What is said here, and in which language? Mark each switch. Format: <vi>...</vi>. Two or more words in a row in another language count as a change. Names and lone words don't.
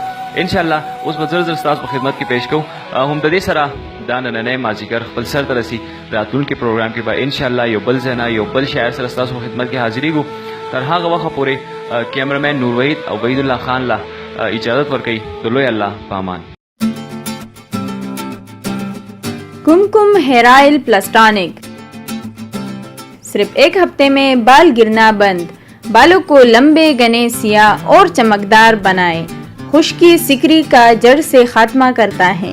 <ar>انشاءالله</ar> <ps>اوس به زر زر ستاسو په خدمت کې پیش کوو. هم د دې سره دا نننی مازدیګر خپل سر ته رسي. راتلونکي پروګرام کې به</ps> <ar>انشاءالله</ar> <ps>یو بل ځای نه یو بل شاعر سره ستاسو په خدمت کې حاضرېږو. تر هغه وخته پورې کیمرمین نور وحید او وحید الله خان له اجازت ورکوي. د لوی الله په امان.</ps> <ur>کمکم ہیئر آئل پلس ٹانک صرف ایک ہفتے میں بال گرنا بند، بالوں کو لمبے گھنے سیاہ اور چمکدار بنائے، خشکی سکری کا جڑ سے خاتمہ کرتا ہے.</ur>